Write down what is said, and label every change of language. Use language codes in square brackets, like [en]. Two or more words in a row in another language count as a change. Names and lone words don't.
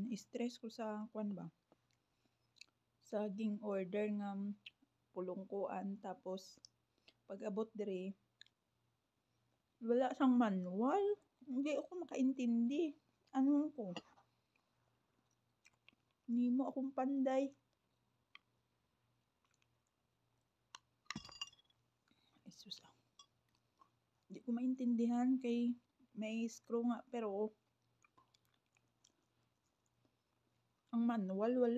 [hil] Na-stress ko sa kwan ba? Saging order nga pulungkuan tapos pag abot dire wala sang manual. [tl] Hindi ako makaintindi. Ano ko? Hindi mo akong panday. Jesus. Hindi ko maintindihan kay may screw nga pero ang manual wala.